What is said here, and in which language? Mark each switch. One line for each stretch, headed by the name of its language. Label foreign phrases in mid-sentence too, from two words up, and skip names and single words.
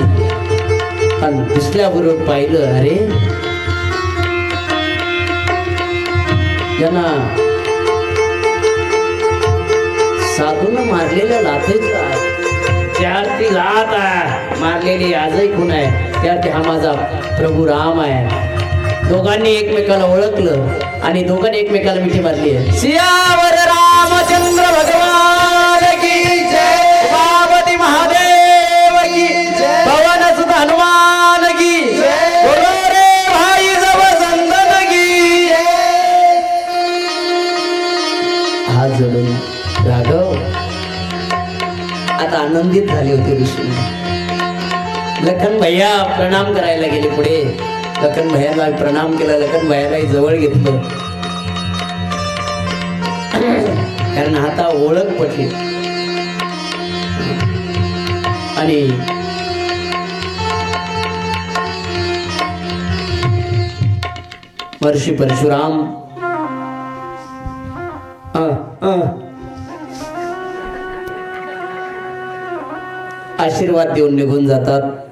Marathi: आणि दिसल्याबरोबर पाहिलं, अरे यांना साधून मारलेल्या लाथेचा चार ती लाथ आहे मारलेली आजही खून आहे. त्यात हा माझा प्रभू राम आहे. दोघांनी एकमेकाला ओळखलं आणि दोघांनी एकमेकाला मिठी मारली आहे.
Hindi: सियावर रामचंद्र भगवान की जय. उमापती महादेव की जय. पवन सुत हनुमान की जय. बोलो रे भाई जब संतन की जय.
Marathi: हात जोडून राघव आता आनंदित झाले होते ऋषी. लखन भैया प्रणाम करायला गेले पुढे. लखन भैयाला प्रणाम केला. लखन भैयाला जवळ घेतलं कारण आता ओळख पटली. आणि महर्षी परशुराम आशीर्वाद देऊन निघून जातात.